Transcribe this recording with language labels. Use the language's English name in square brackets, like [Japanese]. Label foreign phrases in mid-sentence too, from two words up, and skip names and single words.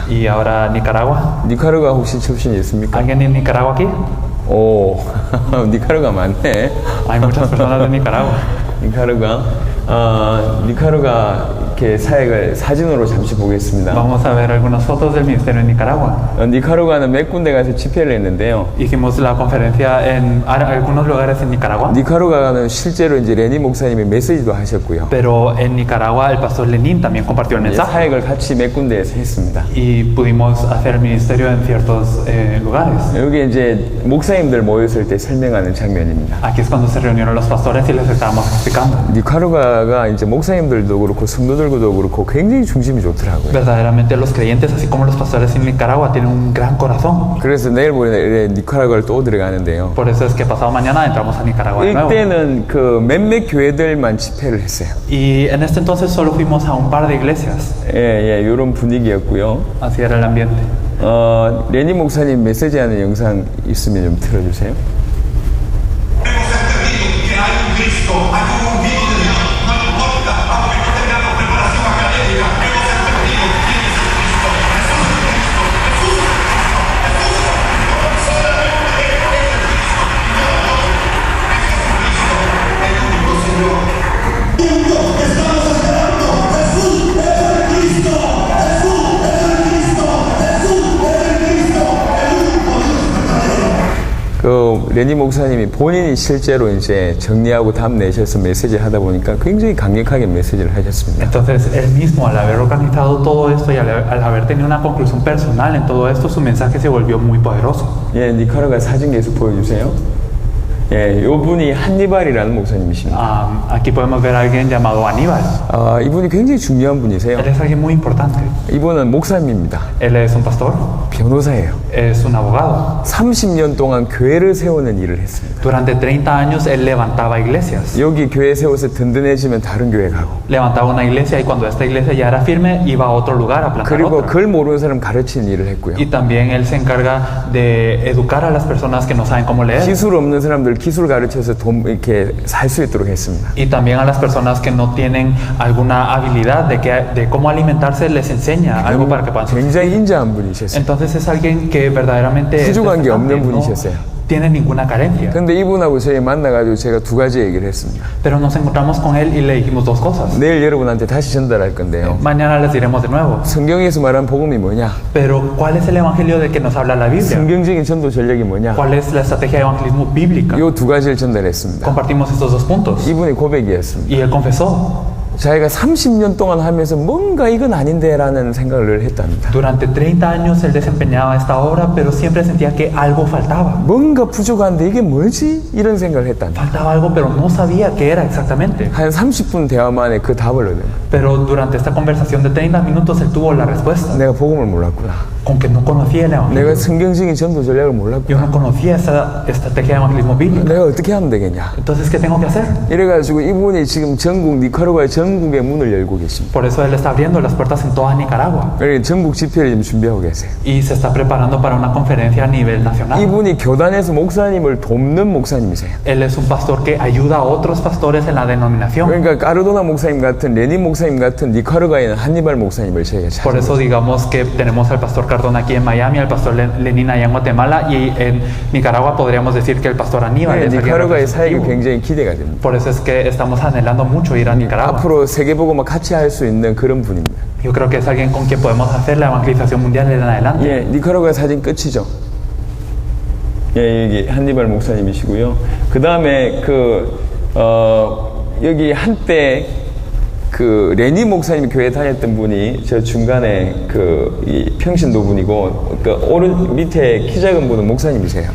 [Spanish] Y ahora Nicaragua. [Korean] 니카라과 혹시 출신이 있습니까? [Spanish] ¿Alguien de Nicaragua aquí? [Korean] 오, 니카라과 많네. [Spanish] Hay muchas personas de Nicaragua. [Korean] 니카라과 이렇게 사역을 사진으로 잠시 보겠습니다. [Spanish] Vamos a ver algunas fotos del ministerio en Nicaragua. [Korean] 니카라과는 몇 군데 가서 집회를 했는데요. [Spanish] Hicimos la conferencia en algunos lugares en Nicaragua. [Korean] 니카라과는 실제로 이제 레닌 목사님이 메시지도 하셨고요. [Spanish] Pero en Nicaragua el pastor Lenin también compartió el mensaje. [Korean] 사역을 같이 몇 군데에서 했습니다. [Spanish] Y pudimos hacer el ministerio en ciertos lugares. [Korean] 여기 이제 목사님들 모였을 때 설명하는 장면입니다. [Spanish] Aquí es cuando se reunieron los pastores y les estábamos explicando. [Korean] 니카라과가 이제 목사님들도 그렇고 성도들도 그렇고 굉장히 중심이 좋더라고요. [Spanish] Verdaderamente los creyentes, así como los pastores en Nicaragua, tienen un gran corazón. [Korean] 그래서 내일 모레 니카라과를 또 들어가는데요. [Spanish] Por eso es que pasado mañana entramos a Nicaragua de nuevo. [Korean] 이때는 그 몇몇 교회들만 집회를 했어요. [Spanish] Y en este entonces solo fuimos a un par de iglesias. [Korean] 예, 이런 분위기였고요. [Spanish] Así era el ambiente. [Korean] 레닌 목사님 메시지하는 영상 있으면 좀 틀어주세요. [Spanish] Hemos entendido que hay un Cristo, hay un vivo de Dios, no importa, aunque no tengamos preparación académica, hemos entendido quién es el Cristo. Jesús es el Cristo, Jesús es el Cristo, Jesús es el Cristo, solamente Él es el Cristo, no otro. Ese es el Cristo, el único Señor. Estamos esperando, Jesús es el Cristo, Jesús es el Cristo, Jesús es el Cristo, el único Dios verdadero. [Korean] 그 레닌 목사님이 본인이 실제로 이제 정리하고 답 내셔서 메시지 하다 보니까 굉장히 강력하게 메시지를 하셨습니다. [Spanish] Entonces él mismo, al haber organizado todo esto y al haber tenido una conclusión personal en todo esto, su mensaje se volvió muy poderoso. [Korean] 예, 니카라과 사진 계속 보여주세요. 예, 이분이 한니발이라는 목사님이십니다. [Spanish] Aquí podemos ver a alguien llamado Aníbal. [Korean] 이분이 굉장히 중요한 분이세요. [Spanish] Él es alguien muy importante. [Korean] 이분은 목사님입니다. [Spanish] Él es un pastor, [Korean] 변호사예요. [Spanish] es un abogado. [Korean] 30년 동안 교회를 세우는 일을 했습니다. [Spanish] Durante 30 años él levantaba iglesias. [Korean] 여기 교회 세워서 든든해지면 다른 교회 가고. [Spanish] Levantaba una iglesia y cuando esta iglesia ya era firme, iba a otro lugar a plantar [Korean] 그리고 [Spanish] otra. [Korean] 글 모르는 사람 가르치는 일을 했고요. [Spanish] Y también él se encarga de educar a las personas que no saben cómo leer. [Korean] 기술 없는 사람들 기술 가르쳐서 돈 이렇게 살 수 있도록 했습니다. [Spanish] Y también a las personas que no tienen alguna habilidad de cómo alimentarse, les enseña algo para que puedan subsistir. [Korean] 굉장히 인자한 분이셨어요. [Spanish] Entonces es alguien que verdaderamente [Korean] 부족한 게 없는 [Spanish] no [Korean] 분이셨어요. [Spanish] tiene ninguna carencia. [Korean] 근데 이분하고 저희 만나가지고 제가 두 가지 얘기를 했습니다. [Spanish] Pero nos encontramos con él y le dijimos dos cosas. [Korean] 내일 여러분한테 다시 전달할 건데요. [Spanish] Mañana les diremos de nuevo. [Korean] 성경에서 말한 복음이 뭐냐? [Spanish] Pero ¿cuál es el evangelio de que nos habla la Biblia? [Korean] 성경적인 전도 전략이 뭐냐? [Spanish] ¿Cuál es la estrategia de evangelismo bíblica? [Korean] 이 두 가지를 전달했습니다. [Spanish] Compartimos estos dos puntos. [Korean] 이분이 고백이었습니다. [Spanish] Y él confesó. [Korean] 자기가 30년 동안 하면서 뭔가 이건 아닌데라는 생각을 했답니다. Durante 30 años él desempeñaba esta obra, pero siempre sentía que algo faltaba. 뭔가 부족한데 이게 뭐지? 이런 생각을 했답니다. [Spanish] Faltaba algo, pero no sabía qué era exactamente. [Korean] 한 30분 대화 만에 그 답을 얻은 거예요. [Spanish] Pero durante esta conversación de 30 minutos él tuvo la respuesta. [Korean] 내가 복음을 몰랐구나. [Spanish] Con que no conocía el evangelio. [Korean] 내가 성경적인 전도 전략을 [Spanish] Yo [Korean] 몰랐구나. [Spanish] no conocía esa estrategia de evangelismo bíblico. [Korean] 내가 어떻게 하면 되겠냐? [Spanish] Entonces, ¿qué tengo que 하cer? [Korean] 이래가지고 이분이 지금 전국 니카라과의 전국의 문을 열고 계십니다. [Spanish] Por eso él está abriendo las puertas en toda Nicaragua. [Korean] 그러니까 전국 집회를 지금 준비하고 계세요. [Spanish] Y se está preparando para una conferencia a nivel nacional. [Korean] 이분이 교단에서 목사님을 돕는 목사님이세요. [Spanish] Él es un pastor que ayuda a otros pastores en la denominación. [Korean] 그러니까 까르도나 목사님 같은 레닌 목사님 같은 니카라과에는 한니발 목사님을 저희가 [Spanish] Por [Korean] 찾은 [Spanish] eso [Korean] 거죠. [Spanish] digamos que tenemos al pastor Cardona aquí en Miami, al pastor Lenin allá en Guatemala, y en Nicaragua podríamos decir que el pastor Aníbal [Korean] 네, [Spanish] es alguien [Korean] 니카라과의 사역이 [Spanish] representativo. [Korean] 굉장히 기대가 됩니다. [Spanish] Por eso es que estamos anhelando mucho ir a Nicaragua. [Korean] 앞으로 세계보고만 같이 할 수 있는 그런 분입니다. [Spanish] Yo creo que es alguien con quien podemos hacer la evangelización mundial en adelante. [Korean] 예, 니카라과 사진 끝이죠. 예, 여기 한니발 목사님이시고요. 그 다음에 여기 한때 그 레니 목사님 교회 다녔던 분이 저 중간에 이 평신도 분이고 그 오른 밑에 키 작은 분은 목사님이세요.